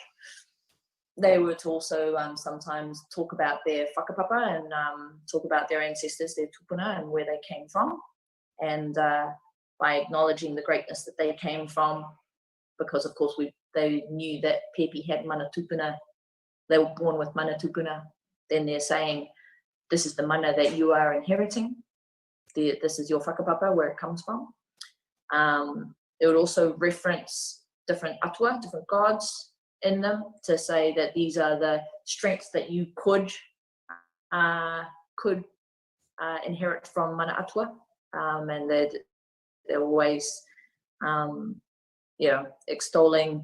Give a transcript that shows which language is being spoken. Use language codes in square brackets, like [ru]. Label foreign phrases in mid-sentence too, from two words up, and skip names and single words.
[en] They would also sometimes talk about their whakapapa and talk about their ancestors, their tūpuna, and where they came from. And by acknowledging the greatness that they came from, because of course they knew that Pepi had [mi] mana tūpuna, [en] they were born with [mi] mana tūpuna, [en] then they're saying, this is the mana that you are inheriting. This is your whakapapa, where it comes from. It would also reference different atua, different gods in them, to say that these are the strengths that you could inherit from [mi] mana atua, [en] and they're always you know, extolling.